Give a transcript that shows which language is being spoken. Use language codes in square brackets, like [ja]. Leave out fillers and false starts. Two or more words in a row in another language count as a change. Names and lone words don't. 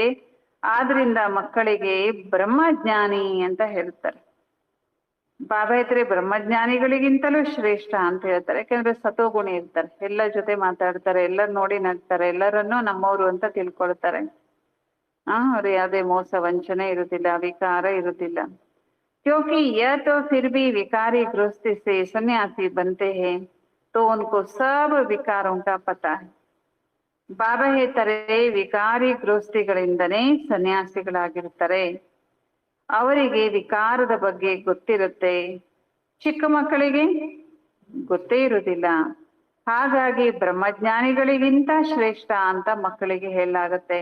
[kn] ಆದ್ರಿಂದ ಮಕ್ಕಳಿಗೆ ಬ್ರಹ್ಮಜ್ಞಾನಿ ಅಂತ ಹೇಳ್ತಾರೆ. ಬಾಬಾ ಇದ್ರೆ ಬ್ರಹ್ಮಜ್ಞಾನಿಗಳಿಗಿಂತಲೂ ಶ್ರೇಷ್ಠ ಅಂತ ಹೇಳ್ತಾರೆ. ಯಾಕಂದ್ರೆ ಸತೋಗುಣಿ ಇರ್ತಾರೆ, ಎಲ್ಲ ಜೊತೆ ಮಾತಾಡ್ತಾರೆ, ಎಲ್ಲರ ನೋಡಿ ನಗ್ತಾರೆ, ಎಲ್ಲರನ್ನೂ ನಮ್ಮವರು ಅಂತ ತಿಳ್ಕೊಳ್ತಾರೆ. ಅವ್ರು ಯಾವುದೇ ಮೋಸ ವಂಚನೆ ಇರುದಿಲ್ಲ, ವಿಕಾರ ಇರುದಿಲ್ಲ. [hi] क्योंकि यह तो फिर भी विकारी गृहस्थी से सन्यासी बनते हैं, तो उनको सब विकारों का पता है. [kn] ಬಾಬಾ ಹೇಳ್ತಾರೆ, ವಿಕಾರಿ ಗೃಹಸ್ಥಿಗಳಿಂದನೇ ಸನ್ಯಾಸಿಗಳಾಗಿರ್ತಾರೆ, ಅವರಿಗೆ ವಿಕಾರದ ಬಗ್ಗೆ ಗೊತ್ತಿರುತ್ತೆ. ಚಿಕ್ಕ ಮಕ್ಕಳಿಗೆ ಗೊತ್ತೇ ಇರುವುದಿಲ್ಲ. ಹಾಗಾಗಿ ಬ್ರಹ್ಮಜ್ಞಾನಿಗಳಿಗಿಂತ ಶ್ರೇಷ್ಠ ಅಂತ ಮಕ್ಕಳಿಗೆ ಹೇಳಲಾಗತ್ತೆ.